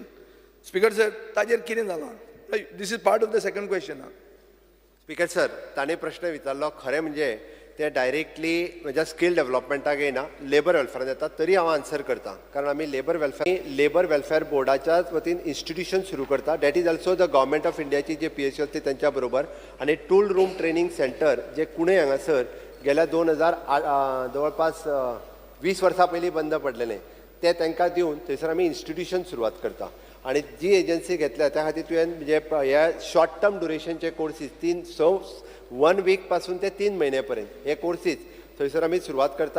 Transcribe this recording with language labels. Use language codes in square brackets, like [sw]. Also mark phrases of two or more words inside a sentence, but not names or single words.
[en] speaker sir, [kok] ताजेर कितें जालां? [en] this is part of the second question. [kok] स्पीकर सर, ताणें प्रश्न विचारलो, खरें म्हणजे ते डायरेक्टली म्हज्या [en] skill development [kok] येना, [en] labour welfare [kok] येता. तरी हांव आन्सर करता, कारण आमी [en] labour welfare [kok] बोर्डाच्याच वतीन इन्स्टिट्यूशन सुरू करता. [en] that is also the government of India [mr] जे PSU असते त्यांच्या बरोबर. [kok] आनी [en] tool room training centre [kok] जे कुणे हांगासर गेल्या 2008 जवळपास 20 वर्सां पयलीं बंद पडलेलें, ते तांकां दिवन थंयसर आमी इन्स्टिट्यूशन सुरवात करता. आणि जी एजन्सी घेतल्या त्या खातीर तुवें म्हणजे ह्या [en] short term duration courses [kok] 1 वीक पासून ते 3 महिन्यापर्यंत हे कोर्सीस थंयसर आमी सुरवात करता.